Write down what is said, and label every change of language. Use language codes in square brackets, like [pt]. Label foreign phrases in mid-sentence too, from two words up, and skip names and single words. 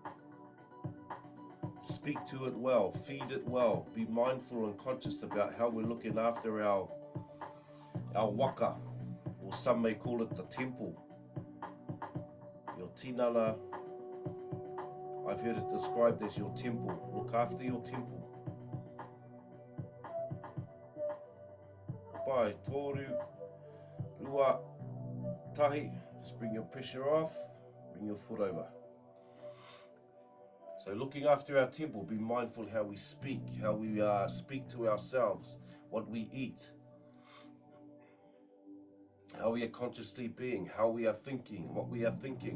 [en] Speak to it well, feed it well, be mindful and conscious about how we're looking after our waka, or some may call it the temple. Your tinana, I've heard it described as your temple. Look after your temple. [mi] Pai, toru, rua, tahi. [en] Just bring your pressure off, bring your foot over. So looking after our temple, be mindful how we speak to ourselves, what we eat, how we are consciously being, how we are thinking, what we are thinking.